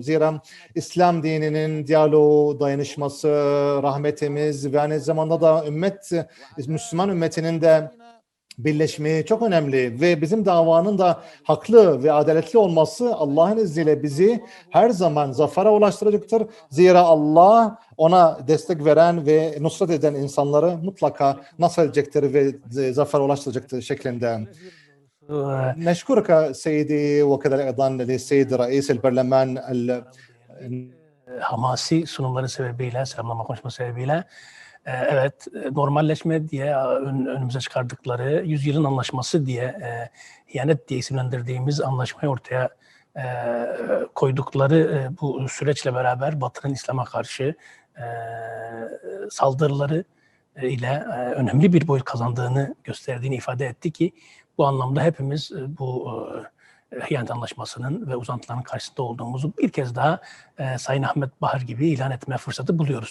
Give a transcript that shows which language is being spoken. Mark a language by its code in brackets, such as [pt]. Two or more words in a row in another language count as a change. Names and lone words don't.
[tr] Zira İslam dininin diyaloğu, dayanışması, rahmetimiz ve aynı zamanda da Müslüman ümmetinin de birleşmeyi çok önemli ve bizim davanın da haklı ve adaletli olması Allah'ın izniyle bizi her zaman zafere ulaştıracaktır. Zira Allah ona destek veren ve nusret eden insanları mutlaka nasıl edecektir ve zafere ulaştıracaktır şeklinde. [ar] نشكرك سيدي وكذلك أيضا للسيد رئيس البرلمان [tr] Hamasi sunumları sebebiyle, selamlama konuşması sebebiyle evet, normalleşme diye önümüze çıkardıkları yüzyılın anlaşması diye ihanet diye isimlendirdiğimiz anlaşmayı ortaya koydukları bu süreçle beraber Batı'nın İslam'a karşı saldırıları ile önemli bir boyut kazandığını gösterdiğini ifade etti ki bu anlamda hepimiz bu Hıyanet Anlaşması'nın ve uzantıların karşısında olduğumuzu bir kez daha Sayın Ahmet Bahar gibi ilan etme fırsatı buluyoruz.